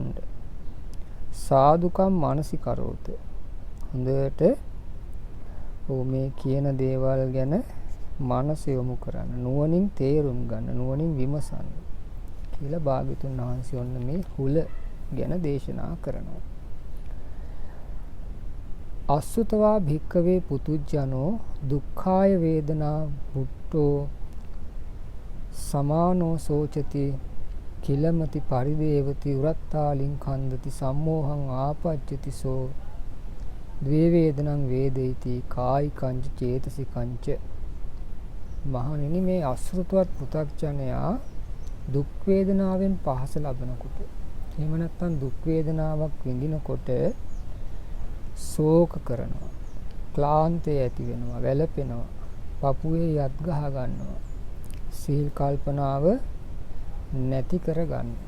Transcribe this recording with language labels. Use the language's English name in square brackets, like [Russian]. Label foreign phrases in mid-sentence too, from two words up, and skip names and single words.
[Pali] සාදුකම් මානසිකරෝත. [Sinhala] හොඳට මේ කියන දේවල් ගැන මනස යොමු කරන්න, නුවණින් තේරුම් ගන්න, නුවණින් විමසන්න කියලා භාග්‍යවතුන් වහන්සේ ඔන්න මේ හුල ගැන දේශනා කරනවා. [Pali] අසුතවා භික්කවේ පුතුජ්ජනෝ දුක්ඛාය වේදනා බුට්ටෝ සමානෝ සෝචති කිලමති පරිදේවති උරත්තාලින් කන්දති සම්මෝහං ආපජ්ජති සෝ ද්වේ වේදනං වේදේති කායිකංච චේතසිකංච. [Sinhala] මහණෙනි, මේ අසෘතවත් පෘථග්ජනයා දුක් වේදනාවෙන් පහස ලබනකොට, එහෙම නැත්නම් දුක් වේදනාවක් විඳිනකොට ශෝක කරනවා, ක්ලාන්තය ඇති වෙනවා, වැළපෙනවා, පපුවේ යත් ගහ ගන්නවා, සීල් කල්පනාව නැති කර ගන්නවා.